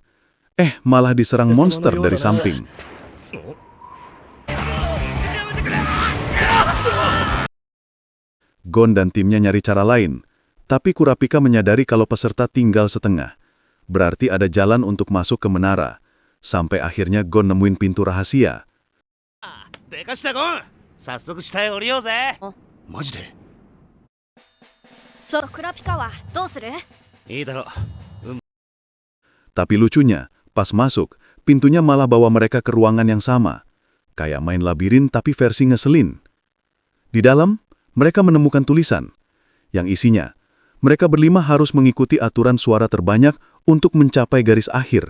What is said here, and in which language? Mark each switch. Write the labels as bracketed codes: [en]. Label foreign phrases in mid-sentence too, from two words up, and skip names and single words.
[id] Malah diserang monster dari samping. Gon dan timnya nyari cara lain, tapi Kurapika menyadari kalau peserta tinggal setengah. Berarti ada jalan untuk masuk ke menara. Sampai akhirnya Gon nemuin pintu rahasia. [ja] 早速下へ降りようぜ。マジで？クラピカはどうする？いいだろう。 [id] Tapi lucunya, pas masuk, pintunya malah bawa mereka ke ruangan yang sama. Kayak main labirin tapi versi ngeselin. Di dalam, mereka menemukan tulisan yang isinya, mereka berlima harus mengikuti aturan suara terbanyak untuk mencapai garis akhir.